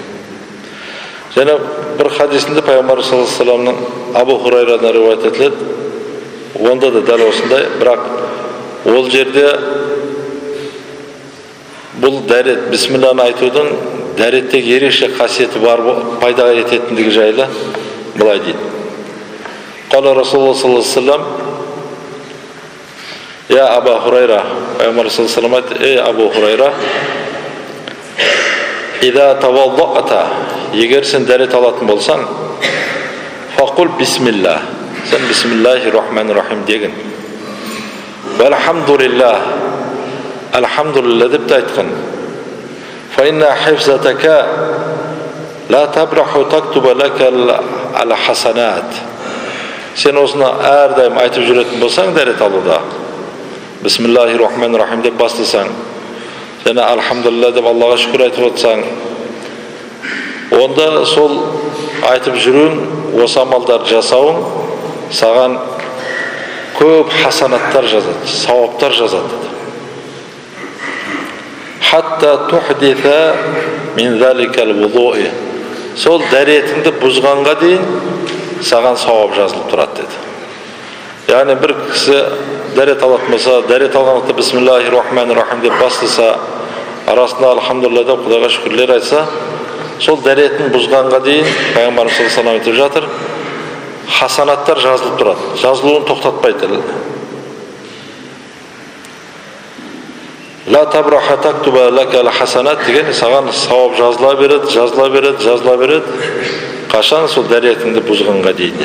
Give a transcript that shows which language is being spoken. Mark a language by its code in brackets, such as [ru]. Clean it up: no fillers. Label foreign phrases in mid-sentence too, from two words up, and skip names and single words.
[kk] Және бір хадисінде пайғамбар [ar] صلى الله عليه وسلم [kk] Абу Хурайрадан риуаят етіледі. Онда да дәл осындай, бірақ ол жерде бұл дәрет, бисмиллахны айтудың дәреттегі ерекше қасиеті бар, пайда ететіндігі жайлы былай дейді. [ar] قال رسول الله صلى الله عليه وسلم يا أبا هريرة, [kk] пайғамбар [ar] صلى الله عليه وسلم [kk] айтты: Ей Абу Хурайра, [ar] إذا توضأت, [kk] егер сен дәрет алатын болсаң, [ar] فقل بسم الله, [kk] сен [ar] بسم الله الرحمن الرحيم [kk] деген. [ar] والحمد لله الحمد لله [kk] деп айтқан. [ar] فإن حفظتك لا تبرح تكتب لك الحسنات. [kk] Сен осыны әрдайым айтып жүретін болсаң дәрет алуда, [ar] بسم الله الرحمن الرحيم [kk] деп бастасаң, және алхамдулилlah деп Аллаға шүкір айтып отырсаң, онда сол айтып жүруің, осы амалдар жасауың саған көп хасанаттар жазады, сауаптар жазады. [ar] حتى تحدث من ذلك الوضوء. [kk] Сол дәретіңді бұзғанға дейін саған сауап жазылып тұрады деді. Яғни бір кісі дәрет алатын болса, дәрет алғанда [ar] بسم الله الرحمن الرحيم [kk] деп бастаса, арасында алхамдулилlah деп Құдайға шүкірлер айтса, сол дәретін бұзғанға дейін пайғамбарымыз [ar] صلى الله عليه وسلم [kk] айтып жатыр, хасанаттар жазылып тұрады, жазылуын тоқтатпайды. [ar] لا تبرح تكتب لك الحسنات [kk] деген саған сауап жазыла береді, қашан сол дәретіңді бұзғанға дейін.